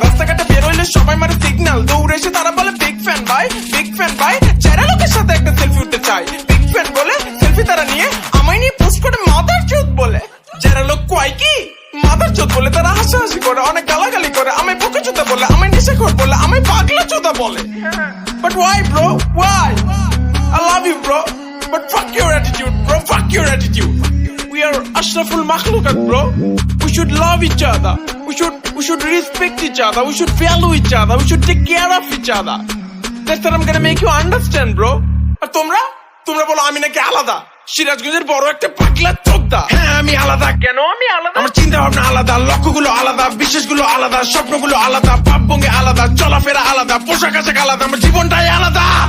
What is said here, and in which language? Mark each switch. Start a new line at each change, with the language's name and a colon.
Bangla: রাস্তাঘাটে বের হইলে সবাই মারে সিগন্যাল, দৌড়ে এসে তারা বলে বিগ ফ্যান ভাই। যারা লোকের সাথে একটা সেলফি উঠতে চায়, বিগ ফ্যান বলে সেলফি তারা নিয়ে আমায় নিয়ে পোস্ট করে মাদার চোদ বলে। যারা লোক কয় কি মাদার চোদ বলে, তারা হাসাহাসি করে, অনেক গালাগালি করে, আমায় বোকা চোদা বলে, আমায় নেশাখোর বলে, আমায় পাগলা চোদা বলে।
English: But why bro? Why? I love you bro, but fuck your attitude bro, fuck your attitude. We are ashraful makhlukat bro. We should love each other. We should respect each other. We should value each other. We should take care of each other. That's what I'm gonna make you understand bro.
Bangla: আর তোমরা বলো আমি নাকি আলাদা, সিরাজগঞ্জের বড় একটা পাগলা চোদা। হ্যাঁ আমি আলাদা। কেন আমি আলাদা? আমার চিন্তা ভাবনা আলাদা, লক্ষ্যগুলো আলাদা, বিশ্বাসগুলো আলাদা, স্বপ্নগুলো আলাদা, ভাবভঙ্গি আলাদা, চলাফেরা আলাদা, পোশাক আশাক আলাদা, আমার জীবনটাই আলাদা।